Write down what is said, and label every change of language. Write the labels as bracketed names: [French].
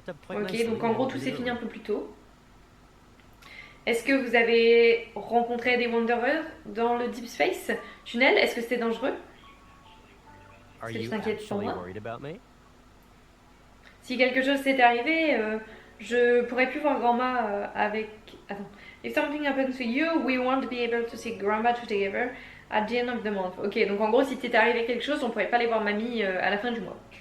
[French] Ok, donc en gros tout s'est fini un peu plus tôt. Est-ce que vous avez rencontré des Wanderers dans le Deep Space Tunnel? Est-ce que c'était dangereux? Est-ce que tu t'inquiètes pour moi? Si quelque chose s'était arrivé, je pourrais plus voir Grandma avec... Attends. [English] If something happens to you, we won't be able to see Grandma together at the end of the month. [French] Ok, donc en gros, si t'était arrivé quelque chose, on pourrait pas aller voir Mamie à la fin du mois.